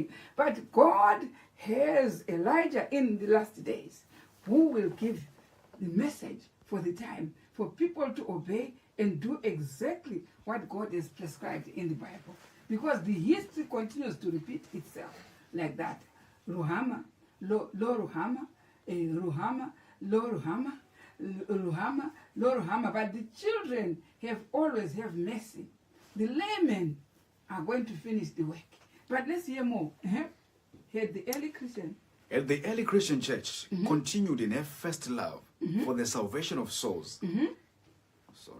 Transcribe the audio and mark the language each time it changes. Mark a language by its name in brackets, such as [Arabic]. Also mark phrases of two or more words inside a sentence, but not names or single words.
[English] But God has Elijah in the last days who will give the message for the time for people to obey and do exactly what God has prescribed in the Bible. Because the history continues to repeat itself like that. Ruhama, lo Ruhama, Ruhama, lo Ruhama, Ruhama, lo Ruhama. But the children always have mercy. The laymen are going to finish the work. But let's hear more. Had the early Christian. And the early Christian church continued in her first love for the salvation of souls. Sorry.